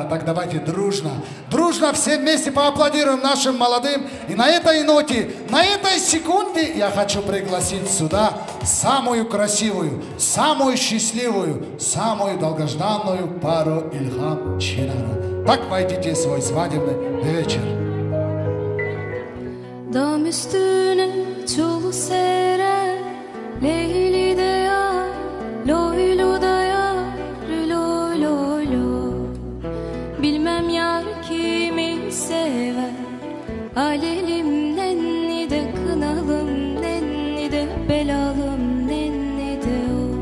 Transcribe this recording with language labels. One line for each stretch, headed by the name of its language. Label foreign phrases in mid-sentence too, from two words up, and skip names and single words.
Russian: Так давайте дружно, дружно все вместе поаплодируем нашим молодым. И на этой ноте, на этой секунде я хочу пригласить сюда самую красивую, самую счастливую, самую долгожданную пару Ильхам Чинара. Так войдите в свой свадебный вечер.
Turkish: Dam üstüne çulu serer, Leyli de yar, loylu da yar, loy loy loy. Bilmem yar kimi sever, alelim nenni de kınalım, nenni de belalım, nenni de o.